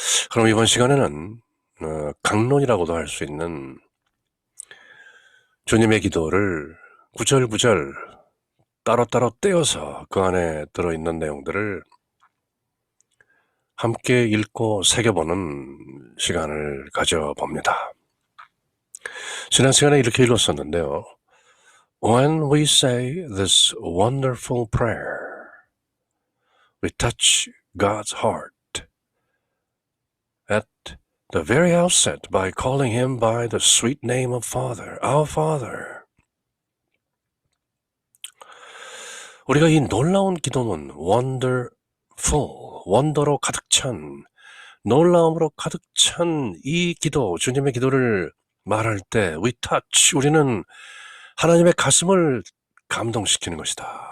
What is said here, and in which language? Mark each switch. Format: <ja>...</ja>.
<ko>그럼 이번 시간에는 강론이라고도 할 수 있는 주님의 기도를 구절구절 따로따로 떼어서 그 안에 들어있는 내용들을 함께 읽고 새겨보는 시간을 가져봅니다. 지난 시간에 이렇게 읽었었는데요.</ko> <en>When we say this wonderful prayer, we touch God's heart at the very outset by calling him by the sweet name of Father, our Father.</en> <ko>우리가 이 놀라운 기도는 wonderful, 원더로 가득 찬, 놀라움으로 가득 찬 이 기도, 주님의 기도를 말할 때</ko> <en>we touch,</en> <ko>우리는 하나님의 가슴을 감동시키는 것이다.</ko>